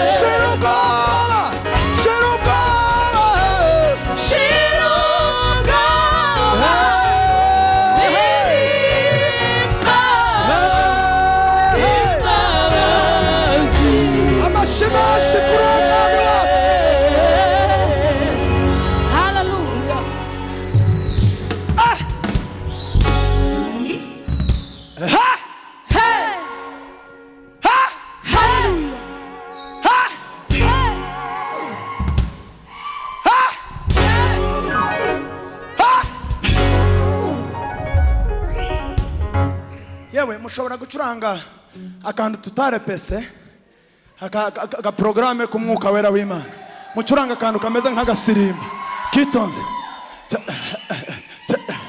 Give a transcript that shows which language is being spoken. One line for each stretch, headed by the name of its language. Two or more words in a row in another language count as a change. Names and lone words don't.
Kinyarwanda: Shira ubwoba. Shira ubwoba. Shira ubwoba. Ririmba imbabazi. Amashyi menshi kuri uwo mwami wacu. Hallelujah. Ah! Ha! Hey! Ha! Hallelujah. Ha! Hey! Ha! Ha! Yewe, mushobora gucuranga akantu tutarepese, aka, aka, aka, agaporogaramu k'umwuka wera w'Imana. Mucuranga akantu kameze nk'agasirimba. Kitonze. Ca-, ca-,